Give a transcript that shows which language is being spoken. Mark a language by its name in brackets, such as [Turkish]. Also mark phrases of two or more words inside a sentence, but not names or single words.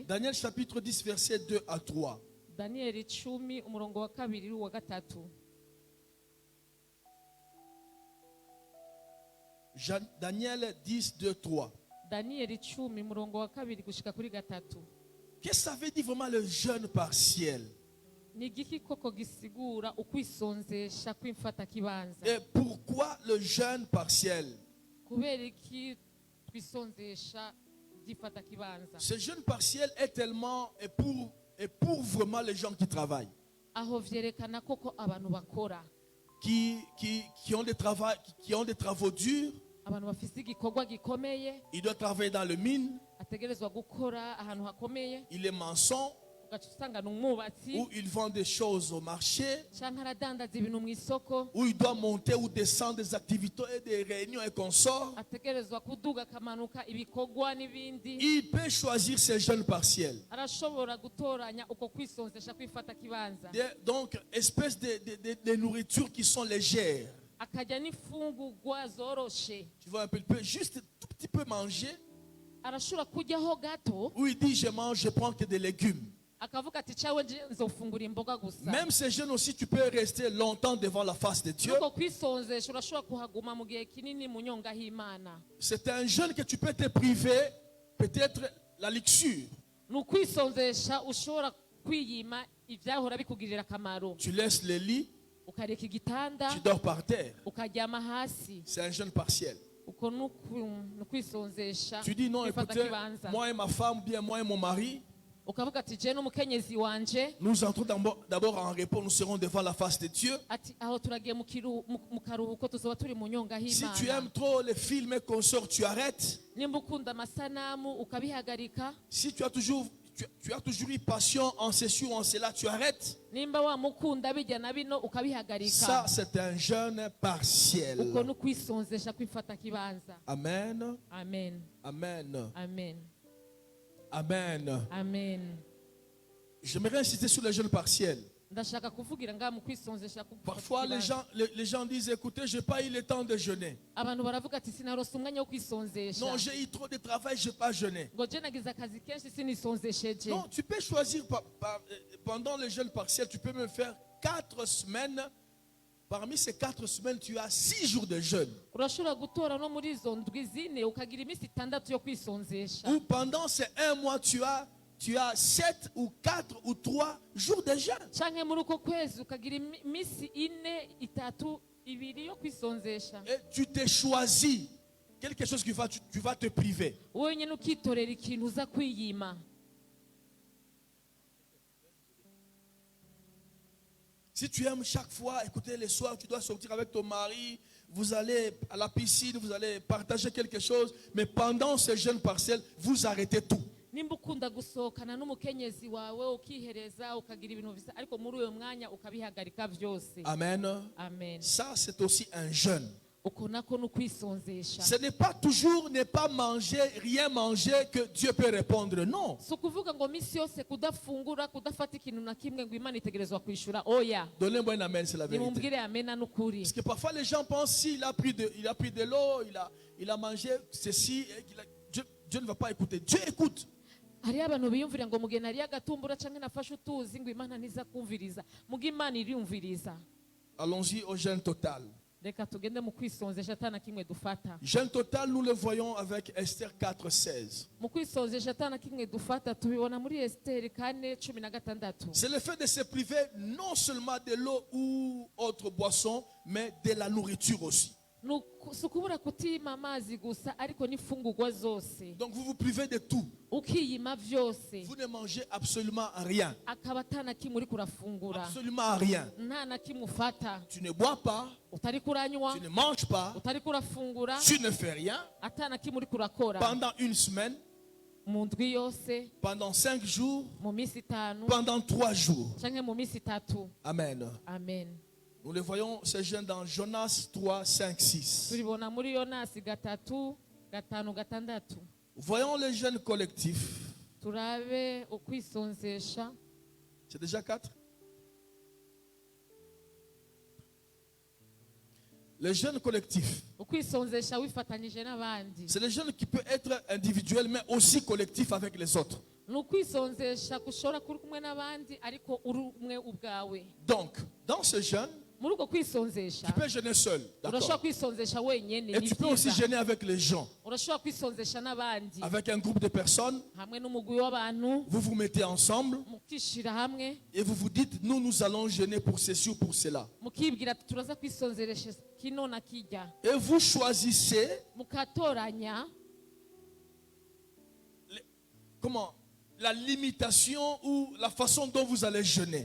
[French] Daniel chapitre 10 verset 2 à 3. [Rundi] Danieli 10 umurongo wa 2 wa 3. Daniel 10, 2, 3. Danieli 10 umurongo wa 2 gushika kuri 3. [French] Qu'est-ce que ça veut dire vraiment le jeûne partiel? [Rundi] Ni igiki koko gisigura ukwisonzesha kw'imfata kibanza? [French] Et pourquoi le jeûne partiel? [Rundi] Kubera iki twisonzesha gifata kibanza? [French] Ce jeûne partiel est tellement et pour vraiment les gens qui travaillent, [Rundi] Aho vyerekana koko abantu bakora, [French] qui ont des travaux durs. [Rundi] abantu bafise igikorwa gikomeye, [French] Il doit travailler dans le mine, [Rundi] ategerezwa gukora ahantu hakomeye, [French] il est maçon, [Rundi] ugaca usanga ni umwubatsi [French] ou il vend des choses au marché, [Rundi] canke aradandaza ibintu mu isoko, [French] où il doit monter ou descendre des activités et des réunions et consorts. [Rundi] ategerezwa kuduga akamanuka ibikorwa n'ibindi. [French] Il peut choisir ses jeûnes partiels. [Rundi] Arashobora gutoranya uko kwisonzesha kwifata kibanza, [French] Donc, espèces de nourriture qui sont légères. [Rundi] akarya n'imfungurwa zoroshe. [French] Tu vois un peu, il peut juste tout petit peu manger. [Rundi] Arashobora kuryaho gato [French] Où il dit, je prends que des légumes. [Rundi] akavuga ati cawe nje nzofungura imboga gusa. [French] Même ces jeunes aussi, tu peux rester longtemps devant la face de Dieu. [Rundi] Uko kwisonzesha urashobora kuhaguma mu gihe kinini mu nyonga h'Imana. [French] C'est un jeûne que tu peux te priver, peut-être la luxure. [Rundi] Ni ukwisonzesha ushobora kwiyima ivyahora bikugirira akamaro, [French] Tu laisses le lit, [Rundi] ukareka igitanda [French] tu dors par terre. [Rundi] ukaryama hasi. [French] C'est un jeûne partiel. [Rundi] Uko ni ukwisonzesha [French] Tu dis non, [Rundi] kwifata [French] écoutez, [Rundi] kibanza. [French] moi et ma femme, bien moi et mon mari, [Rundi] Ukavuga ati je n'umukenyezi wanje, [French] nous entrons d'abord en repos, nous serons devant la face de Dieu. [Rundi] ati aho turagiye mu karuhuko tuzoba turi mu nyonga [French] Si tu [Rundi] h'Imana. [French] aimes trop les films et consorts, tu arrêtes. [Rundi] Nimba ukunda amasanamu ukabihagarika, [French] Si tu as toujours eu passion en ceci ou en cela, tu arrêtes. [Rundi] nimba wamukunda bijya na bino [French] Ça, [Rundi] ukabihagarika. [French] c'est un jeûne partiel. [Rundi] Uko ni ukwisonzesha kwifata kibanza. Amen. Amen. Amen. Amen. Amen. Amen. [French] J'aimerais insister sur le jeûne partiel. [Rundi] Ndashaka kuvugira ngaha mu kwisonzesha kwifata [French] Parfois, [Rundi] kibanza. [French] les gens disent, écoutez, je n'ai pas eu le temps de jeûner. [Rundi] Abantu baravuga ati sinarose umwanya wo kwisonzesha. [French] Non, j'ai eu trop de travail, je n'ai pas jeûné. [Rundi] Ngo je nagize akazi kenshi sinisonzesheje. [French] Non, tu peux choisir pendant le jeûne partiel, tu peux me faire 4 semaines. Parmi ces 4 semaines, tu as 6 jours de jeûne. [Rundi] Urashobora gutora no muri izo ndwi zine ukagira iminsi 6 yo kwisonzesha. [French] Ou pendant ces 1 mois, tu as 7 ou 4 ou 3 jours de jeûne. [Rundi] Canke muri uko kwezi ukagira iminsi 4, 3 ibiri yo kwisonzesha [French] Et tu t'es choisi quelque chose qui va, tu vas te priver. [Rundi] wowe nyine ukitorera ikintu uza kwiyima. [French] Si tu aimes chaque fois, écoutez, les soirs, tu dois sortir avec ton mari, vous allez à la piscine, vous allez partager quelque chose, mais pendant ce jeûne partiel, vous arrêtez tout. [Rundi] Nimba ukunda gusohokana n'umukenyezi wawe ukihereza ukagira ibintu bisa ariko muri uyo mwanya ukabihagarika byose. Amen. Amen. [French] Ça, c'est aussi un jeûne. [Rundi] Uko nako n'ukwisonzesha. [French] Ce n'est pas toujours ne pas manger, rien manger que Dieu peut répondre. Non. [Rundi] Si ukuvuga ngo minsi yose kudafungura kudafata ikintu na kimwe ngo Imana itegerezwa kwishura oya. [French] Donnez-moi un amen, c'est la vérité. [Rundi] Nimumbwire amena n'ukuri. [French] Parce que parfois les gens pensent s'il a pris de l'eau, il a mangé ceci, et Dieu ne va pas écouter. Dieu écoute. [Rundi] Hariyo abantu biyumvira ngo mugeni hariyo agatumbura canke nafashe utuzi ngo Imana ntiza kumviriza. Muga Imana iriyumviriza. [French] Allons-y au jeûne total. [Rundi] Reka tugende mu kwisonzesha atana kimwe dufata. [French] Jeûne total, nous le voyons avec Esther 4:16. [Rundi] Mu kwisonzesha atana kimwe dufata tubibona muri Esteri 4:16. [French] C'est le fait de se priver non seulement de l'eau ou autre boisson, mais de la nourriture aussi. [Rundi] Si ukubura kutima amazi gusa ariko n'imfungurwa zose. [French] Donc vous vous privez de tout. [Rundi] Ukiyima vyose. [French] Vous ne mangez absolument rien. [Rundi] Akaba atana kimwe uri kurafungura. [French] Absolument rien. [Rundi] Nta na kimwe ufata. [French] Tu ne bois pas. [Rundi] Utari kuranywa. [French] Tu ne manges pas. [Rundi] Utari kurafungura. [French] Tu ne fais rien. [Rundi] Atana kimwe uri kurakora. [French] Pendant une semaine. [Rundi] Mu ndwi yose. [French] Pendant 5 jours. [Rundi] Mu minsi 5. [French] Pendant 3 jours. [Rundi] Canke mu minsi 3. Amen. Amen. [French] Nous le voyons, ces jeunes dans Jonas 3, 5, 6. [Rundi] Turibona muri Yonasi 3:5-6. [French] Voyons les jeunes collectifs. [Rundi] Turabe ukwisonzesha. [French] C'est déjà 4. Les jeunes collectifs. [Rundi] Ukwisonzesha wifatanyije n'abandi. [French] C'est les jeunes qui peuvent être individuels mais aussi collectifs avec les autres. [Rundi] Nukwisonzesha kushora kuri kumwe n'abandi ariko uri umwe ubwawe. [French] Donc, dans ce jeûne, [Rundi] Muri uko kwisonzesha. [French] tu peux jeûner seul. [Rundi] Urashobora [French] D'accord. [Rundi] kwisonzesha wenyene. [French] Et tu peux aussi jeûner avec les gens. [Rundi] Urashobora kwisonzesha n'abandi. [French] Avec un groupe de personnes, [Rundi] Hamwe n'umugwi w'abantu. [French] vous vous mettez ensemble [Rundi] Mukishira hamwe. [French] et vous vous dites, nous allons jeûner pour ceci ou pour cela. [Rundi] Mukibwira ati turaza kwisonzeresha kino na kijya. [French] Et vous choisissez [Rundi] Mukatoranya. [French] Comment la limitation ou la façon dont vous allez jeûner.